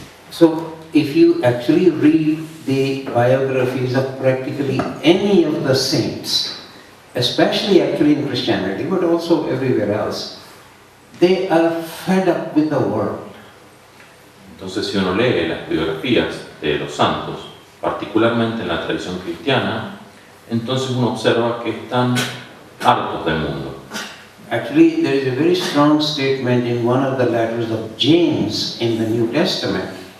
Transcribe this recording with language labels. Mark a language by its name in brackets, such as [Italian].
[English] So, if you actually read the biographies of practically any of the saints, especially actually in Christianity, but also everywhere else, they are fed up with the world. [Spanish] Entonces, si uno lee las biografías de los santos, particularmente en la tradición cristiana, entonces uno observa que están hartos del mundo. [English] Actually, there is a very strong statement in one of the letters of James in the New Testament.